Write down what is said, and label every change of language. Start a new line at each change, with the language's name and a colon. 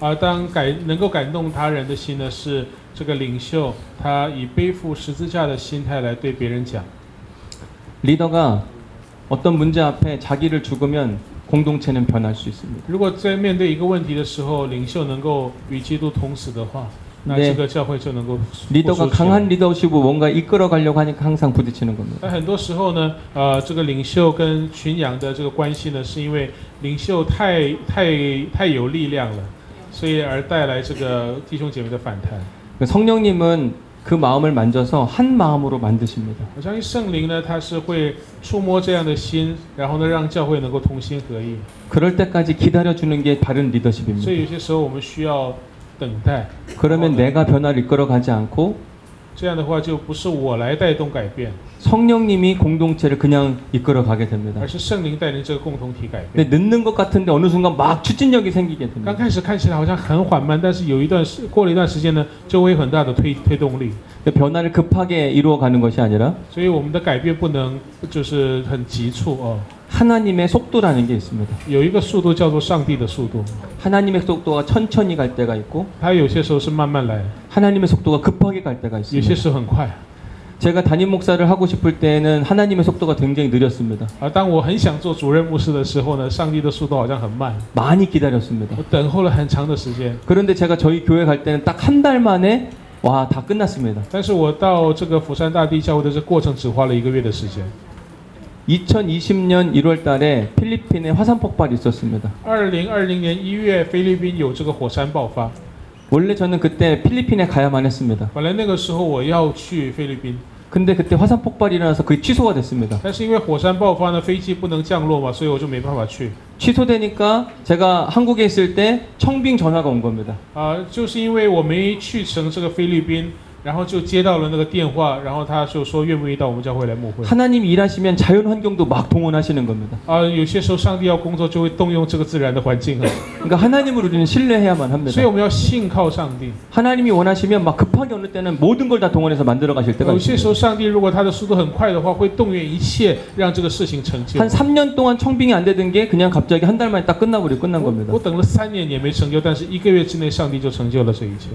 Chinese: 当能够感动他人的心呢，是这个领袖他以背负十字架的心态来对别人讲。
Korean: 리더가 어떤 문제 앞에 자기를 죽으면 공동체는 변할 수 있습니다.
Chinese: 如果在面对一个问题的时候，领袖能够与基督同死的话，那这个教会就能够
Korean: 리더가 강한 리더십으로 뭔가 이끌어 가려고 하니까 항상 부딪히는 겁니다.
Chinese: 但很多时候呢，这个领袖跟群羊的这个关系呢，是因为领袖太有力量了，所以而带来这个弟兄姐妹的反弹。
Korean: 성령님은 그 마음을 만져서 한 마음으로 만드십니다.
Chinese: 我相信圣灵呢，他是会触摸这样的心，然后呢，让教会能够同心合意。
Korean: 그럴 때까지 기다려 주는 게 바른 리더십입니다.
Chinese: 所以有些时候我们需要等待。
Korean: 그러면 내가 변화를 이끌어 가지 않고
Chinese: 这样的话就不是我来带动改变，
Korean: 성령님이 공동체를 그냥 이끌어 가게 됩니다.
Chinese: 而是圣灵带领这个共同体改变。
Korean: 근데 늦는 것 같은데 어느 순간 막 추진력이 생기게
Chinese: 刚
Korean: 됩니다.
Chinese: 开始看起来好像很缓慢，但是过了一段时间呢，就会有很大的推动力。
Korean: 변화를 급하게 이루어 가는 것이 아니라
Chinese: 所以我们的改变不能就是很急促哦，
Korean: 하나님의 속도라는 게 있습니다.
Chinese: 有一个速度叫做上帝的速度，
Korean: 하나님의 속도가 천천히 갈 때가 있고
Chinese: 它有些时候是慢慢来，
Korean: 하나님의 속도가 급하게 갈 때가
Chinese: 有些
Korean: 있습니다.
Chinese: 时候很快。
Korean: 제가 담임 목사를 하고 싶을 때는 하나님의 속도가 굉장히 느렸습니다.
Chinese: 当我很想做主任牧师的时候呢，上帝的速度好像很慢，
Korean: 많이 기다렸습니다.
Chinese: 我等候了很长的时间。
Korean: 그런데 제가 저희 교회 갈 때는 딱 한 달 만에 와, 다 끝났습니다.
Chinese: 但是我到这个釜山大地教会的这过程只花了1个月的时间。
Korean: 2020년 1월 달에 필리핀에 화산 폭발이 있었습니다.
Chinese: 2020年1月，菲律宾有这个火山爆发。
Korean: 원래 저는 그때 필리핀에 가야만 했습니다.
Chinese: 本来那个时候我要去菲律宾，
Korean: 근데 그때 화산 폭발이 일어나서 그게 취소가 됐습니다.
Chinese: 但是因为火山爆发呢，飞机不能降落嘛，所以我就没办法去。
Korean: 취소되니까 제가 한국에 있을 때 청빙 전화가 온 겁니다.
Chinese: 就是因为我没去成这个菲律宾，然后就接到了那个电话，然后他就说愿不愿意到我们教会来牧会。
Korean: 하나님이 일하시면 자연 환경도 막 동원하시는 겁니다.
Chinese: 有些时候上帝要工作，就会动用这个自然的环境。
Korean: 그러니까 하나님을 우리는 신뢰해야만 합니다.
Chinese: 所以我们要信靠上帝。
Korean: 하나님이 원하시면 막 급하게 어느 때는 모든 걸 다 동원해서 만들어 가실 때가
Chinese: 有些时候
Korean: 있습니다.
Chinese: 上帝如果他的速度很快的话，会动员一切让这个事情成就。
Korean: 한 3년 동안 청빙이 안 되던 게 그냥 갑자기 한 달 만에 딱 끝나버리고 끝난 겁니다.
Chinese: 我等了3年也没成就，但是1个月之内，上帝就成就了这一切。